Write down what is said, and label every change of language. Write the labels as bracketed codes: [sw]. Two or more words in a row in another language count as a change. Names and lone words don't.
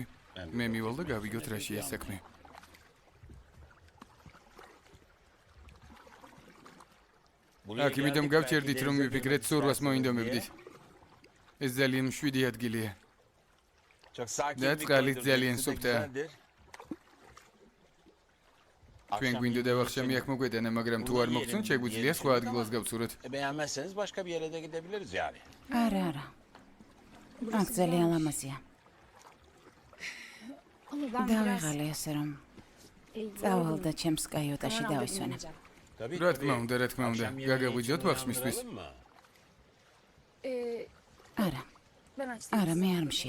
[ka] მე მივალ და გავიგოთ რა შეა საქმე. აქ იმედამ გავჩერდით რომ მიფიქრეთ სურვას მოინდომებდით. ეს ძალიან მშვიდი ადგილია. და წყალი ძალიან სუფთაა. ჩვენ გვინდა დავახშამი აქ მოგვეტანა, მაგრამ თუ არ მოგწონთ, შეგვიძლია სხვა ადგილას გავცუროთ. [tr] Beğenmezseniz başka bir yere de gidebiliriz yani. [ka] არა. აქ ძალიან ლამაზია. დავიღალე ასე რომ წავალ და ჩემს კაიოტაში დავისვენე. [tr] Tabii [ka] რა თქმა უნდა, რა თქმა უნდა. გაგაღვიძოთ ბახშმისთვის. არა. არა, მე არ მშია.